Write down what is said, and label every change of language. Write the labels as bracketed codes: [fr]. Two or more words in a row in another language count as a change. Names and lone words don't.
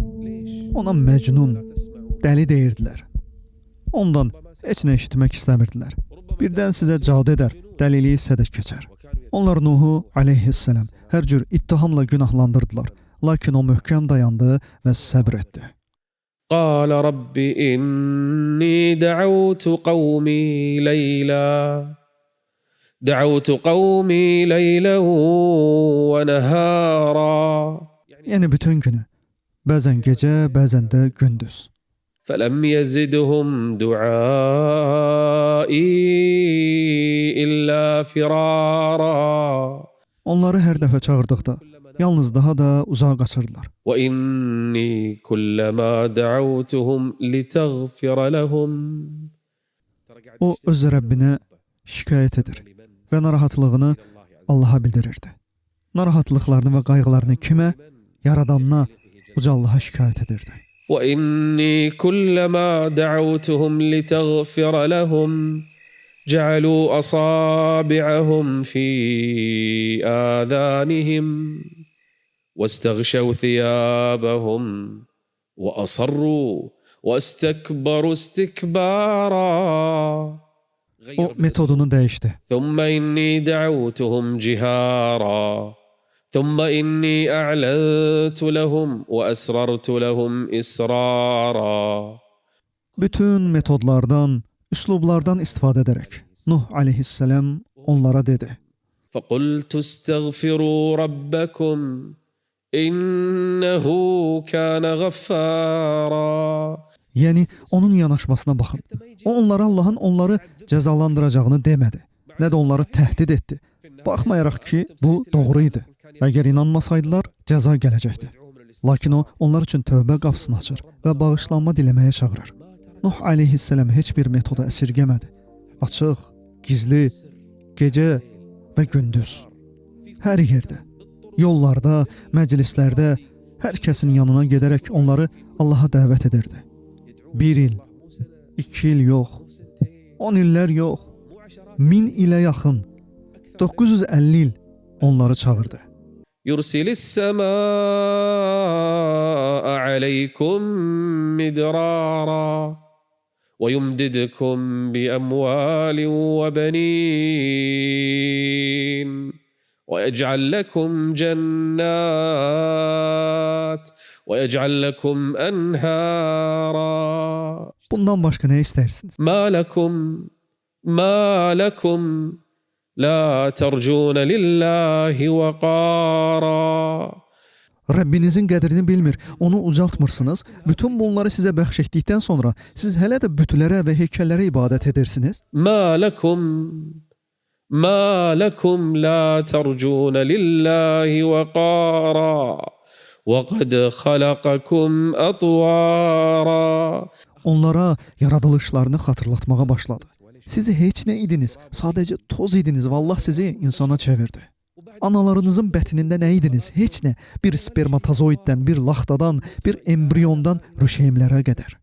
[az] Ona məcnun, dəli deyirdilər. Ondan heç nə eşitmək istəmirdilər. Birdən sizə cadu edər, dəliliyi sədək keçər. Onlar Nuhu aleyhissalam hər cür ittihamla günahlandırdılar. Lakin o möhkəm dayandı və səbr etdi. [ar] قال رب إني دعوت قومي ليلا ونهارا. [az] Yəni bütün günü, bəzən gecə, bəzən də gündüz. [ar] فلم يزدهم دعائي إلا فرارا. [az] Onları hər dəfə çağırdıqda yalnız daha da uzağa qaçırdılar. [ar] وإني كلما دعوتهم لتغفر لهم. [az] O öz Rəbbinə şikayət edir və narahatlığını Allaha bildirirdi. Narahatlıqlarını və qayğılarını kimə? Yaradanına, uca Allaha şikayət edirdi. [ar] وإني كلما دعوتهم لتغفر لهم جعلوا أصابعهم في آذانهم واستغشوا ثيابهم وأصروا واستكبروا استكبارا. [az] O metodunu dəyişdi. [ar] ثم إني دعوتهم جهارا ثم إني أعلنت لهم وأسررت لهم إسرارا. [az] Bütün metodlardan, üslublardan istifadə edərək Nuh aleyhissalam onlara dedi. [ar] فقلت استغفروا ربكم إنه كان غفارا. [az] Yəni onun yanaşmasına baxın. O onlara Allahın onları cəzalandıracağını demədi. Nə də onları təhdid etdi. Baxmayaraq ki, bu doğru idi. Əgər inanmasaydılar, cəza gələcəkdi. Lakin o, onlar üçün tövbə qapısını açır və bağışlanma diləməyə çağırır. Nuh aleyhissalam heç bir metoda əsirgəmədi. Açıq, gizli, gecə və gündüz. Hər yerdə, yollarda, məclislərdə, hər kəsin yanına gedərək onları Allaha dəvət edirdi. 1 il, 2 il yox, 10 illər yox, 1000 ilə yaxın, 950 il onları çağırdı. [ar] يرسل السماء عليكم مدرارا ويمددكم بأموال وبنين ويجعل لكم جنات ويجعل لكم أنهارا. [az] Bundan başqa nə istərsiniz? [ar] ما لكم لا ترجون لله وقارا. [az] Rəbbinizin qədrini bilmir, onu ucaltmırsınız. Bütün bunları sizə bəxş etdikdən sonra siz hələ də bütlərə və heykəllərə ibadət edirsiniz. [ar] ما لكم لا ترجون لله وقارا وقد خلقكم أطوارا. [az] Onlara yaradılışlarını xatırlatmağa başladı. Siz heç nə idiniz, sadəcə toz idiniz və Allah sizi insana çevirdi. Analarınızın bətnində nə idiniz? Heç nə. Bir spermatozoiddən, bir laxtadan, bir embriondan rüşeymlərə qədər.